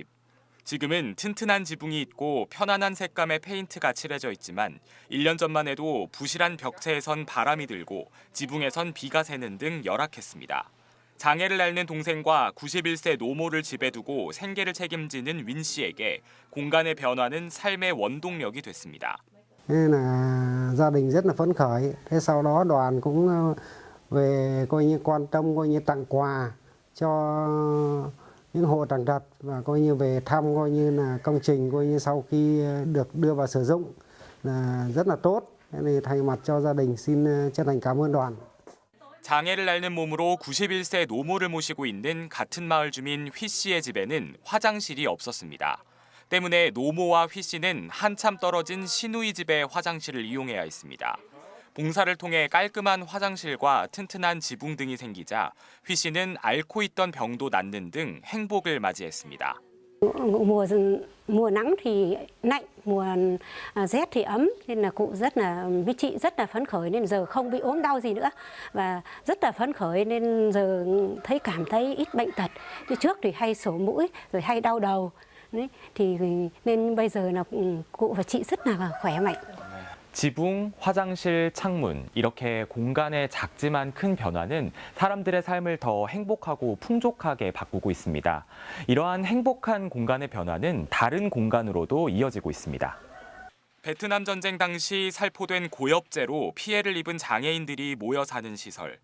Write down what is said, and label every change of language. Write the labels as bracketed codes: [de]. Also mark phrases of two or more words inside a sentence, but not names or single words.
[ko] 지금은 튼튼한 지붕이 있고 편안한 색감의 페인트가 칠해져 있지만 1년 전만 해도 부실한 벽체에선 바람이 들고 지붕에선 비가 새는 등 열악했습니다. 장애를 앓는 동생과 91세 노모를 집에 두고 생계를 책임지는 윈 씨에게 공간의 변화는 삶의 원동력이 됐습니다. [vi] Nên là gia đình rất là phấn khởi. Thế sau đó đoàn cũng về coi như quan tâm coi như tặng quà cho những hộ tàn tật và coi như về thăm coi như là công trình coi như sau khi được đưa vào sử dụng là rất là tốt. Thế nên thay mặt cho gia đình xin chân thành cảm ơn đoàn. [ko] 장애를 앓는 몸으로 91세 노모를 모시고 있는 같은 마을 주민 휘 씨의 집에는 화장실이 없었습니다. 때문에 노모와 휘 씨는 한참 떨어진 시누이 집의 화장실을 이용해야 했습니다. 봉사를 통해 깔끔한 화장실과 튼튼한 지붕 등이 생기자 휘 씨는 앓고 있던 병도 낫는 등 행복을 맞이했습니다. [vi] Mùa nắng thì lạnh, mùa rét thì ấm nên là cụ với chị rất là phấn khởi nên giờ không bị ốm đau gì nữa và rất là phấn khởi nên giờ cảm thấy ít bệnh tật. Như trước thì hay sổ mũi rồi hay đau đầu. Đấy, thì nên bây giờ là cụ và chị rất là khỏe mạnh. [ko] 지붕, 화장실, 창문 이렇게 공간의 작지만 큰 변화는 사람들의 삶을 더 행복하고 풍족하게 바꾸고 있습니다. 이러한 행복한 공간의 변화는 다른 공간으로도 이어지고 있습니다. 베트남 전쟁 당시 살포된 고엽제로 피해를 입은 장애인들이 모여 사는 시설.